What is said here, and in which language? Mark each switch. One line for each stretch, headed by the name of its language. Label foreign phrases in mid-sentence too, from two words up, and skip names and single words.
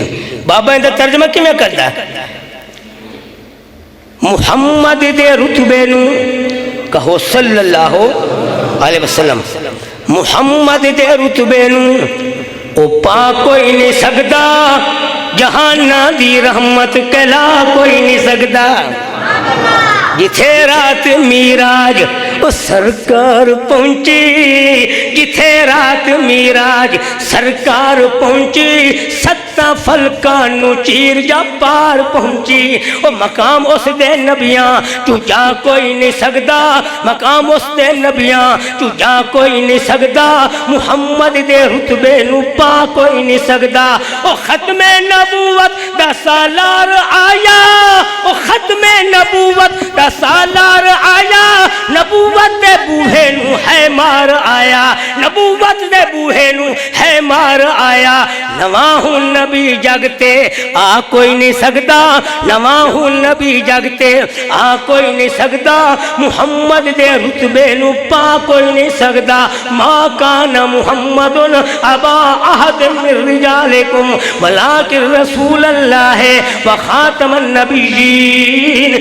Urdu: بابا اندر ترجمہ کیوں کرتا ہے؟
Punjabi: محمد دے رتبے نو کہو
Arabic: صلی اللہ علیہ وسلم.
Punjabi: محمد دے رتبے نو او پا کوئی نہیں سکتا, جہانا دی رحمت کلا کوئی نہیں سکتا. جتھے رات میراج او سرکار پہنچی, جتھے رات میراج سرکار پہنچی, ستا فلکانو چیر جا پار پہنچی. او مقام اس دے نبیاں تو جا کوئی نہیں سکتا, مقام اس دے نبیاں تو جا کوئی نہیں سکتا. محمد دے رتبے نو پا کوئی نہیں سکتا. او ختم نبوت دا سالار آیا, او ختم نبوت دا سالار آیا, نبوت دے بوہے نو ہے مار آیا, نبوت دے بوہے نو ہے مار آیا. نواں ہوں نبی جگتے آ کوئی نہیں سکتا, نواں ہوں نبی جگتے آ کوئی نہیں سکتا. محمد دے رتبے نو پا کوئی نہیں سکتا.
Arabic: ما کان محمد ابا احد من رجالکم ولکن رسول اللہ و خاتم النبیین.